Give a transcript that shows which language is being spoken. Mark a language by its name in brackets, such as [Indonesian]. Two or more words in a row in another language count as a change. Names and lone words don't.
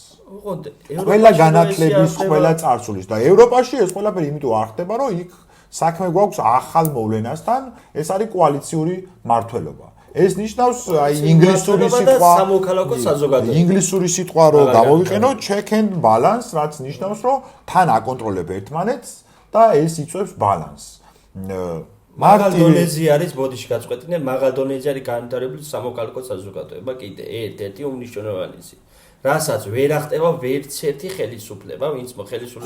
[Georgian] ყველა განათლების, ყველა წარსულის და ევროპაში ეს ყველაფერი იმიტომ არ ხდება, რომ იქ საქმე გვაქვს ახალ მოვლენასთან, ეს არის კოალიციური მმართველობა. ეს ნიშნავს აი ინგლისური სიტყვა სამოქალაქო საზოგადოება. ინგლისური სიტყვა რო გამოვიყენო [English] check and balance, [Georgian] რაც ნიშნავს რომ თან აკონტროლებ ერთმანეთს და ეს იწვევს ბალანსს. მაღალ დონეზე არის ბოდიში გაწყვეტინე, მაღალ დონეზე არის განვითარებული სამოქალაქო საზოგადოება კიდე ერთ-ერთი უმნიშვნელოვანესი. რასაც ვერ ახტება ვერც ერთი ხელისუფლება, ვინც ხელისუფლება.